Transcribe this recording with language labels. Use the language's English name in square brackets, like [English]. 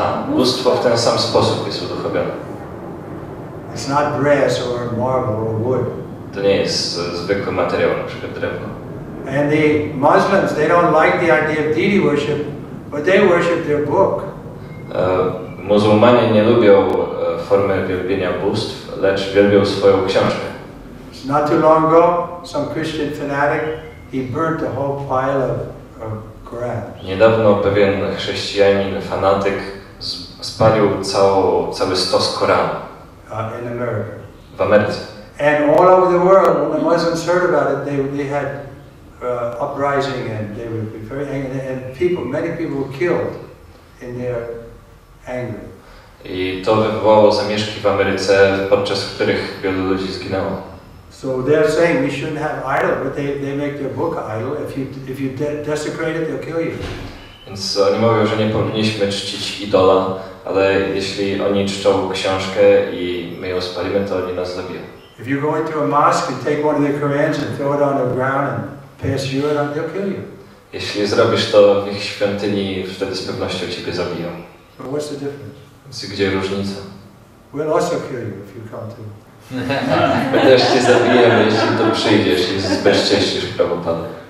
[Polish] Bóstwo w ten sam sposób jest uduchowione. [English] It's not brass or marble or wood. [Polish] To nie jest zwykły materiał, na przykład drewno. [English] And the Muslims, they don't like the idea of deity worship, but they worship their book. [Polish] Muzułmanie nie lubią formy wielbienia bóstw, lecz wielbią swoją książkę. [English] Not too long ago, some Christian fanatic, he burnt the whole pile of Qurans. [Polish] Niedawno pewien chrześcijanin, fanatyk, spalił cały stos Koranu. [English] In America. [Polish] W Ameryce. [English] And all over the world, when the Muslims heard about it, they had uprising and they would be very angry. And many people were killed in their anger. [Polish] I to wywołało zamieszki w Ameryce, podczas których wielu ludzi zginęło. [English] So they're saying we shouldn't have idol, but they make their book idol. If you desecrate it, they'll kill you. [Polish] Więc oni mówią, że nie powinniśmy czcić idola, ale jeśli oni czczą książkę i my ją spalimy, to oni nas zabiją. [English] If you go into a mosque and take one of their Qurans and throw it on the ground and pass you around, they'll kill you. [Polish] Jeśli zrobisz to w ich świątyni, wtedy z pewnością ciebie zabiją. [English] So what's the difference? [Polish] Więc gdzie różnica? [English] We'll also kill you if you come to. [Polish] My też cię zabijemy, jeśli tu przyjdziesz i zbezcześcisz Prabhupada.